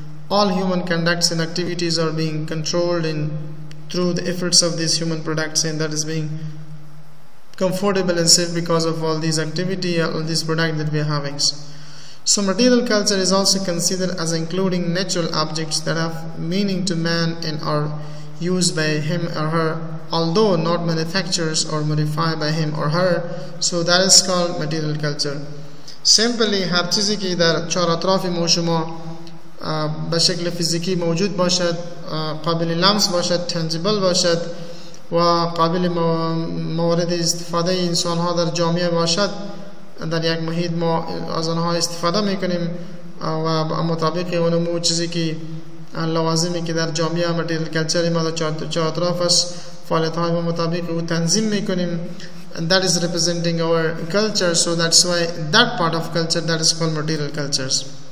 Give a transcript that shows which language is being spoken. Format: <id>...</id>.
<en>All human conducts and activities are being controlled through the efforts of these human products, and that is being comfortable and safe because of all these activity, all these products that we are having. So material culture is also considered as including natural objects that have meaning to man and are used by him or her, although not manufactured or modified by him or her. So that is called material culture.</en> <fa>Simply هر چیزی که در چهار اطراف ما شما به شکل فیزیکی موجود باشد، قابل لمس باشد، تنجیبل باشد و قابل مورد استفاده انسان ها در جامعه باشد، در یک محیط ما از آنها استفاده میکنیم و مطابق اون چیزی که لوازمی که در جامعه متریال کلچر ما در چهار اطرافش فعالیت های مطابق او تنظیم میکنیم.</fa> <en>And that is representing our culture, so that's why that part of culture, that is called material cultures.</en>